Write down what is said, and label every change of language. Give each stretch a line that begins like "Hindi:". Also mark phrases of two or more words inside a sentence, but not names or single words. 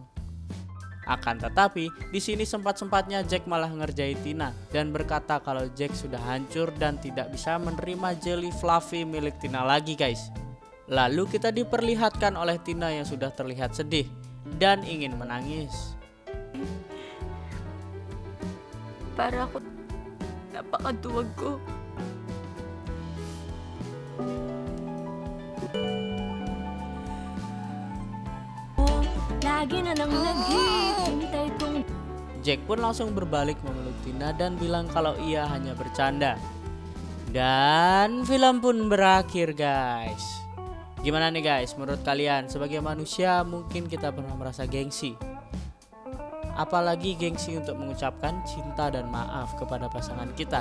Indonesian: Akan tetapi, di sini sempat-sempatnya Jack malah ngerjain Tina dan berkata kalau Jack sudah hancur dan tidak bisa menerima
English: jelly fluffy
Indonesian: milik Tina lagi guys. Lalu kita diperlihatkan oleh Tina yang sudah terlihat sedih dan ingin menangis.
Filipino: Para ako napakaduwag ko. Lagi na lang naghihintay kong...
Indonesian: Jack pun langsung berbalik memeluk Tina dan bilang kalau ia hanya bercanda. Dan film pun berakhir guys. Gimana nih guys, menurut kalian sebagai manusia mungkin kita pernah merasa gengsi apalagi gengsi untuk mengucapkan cinta dan maaf kepada pasangan kita.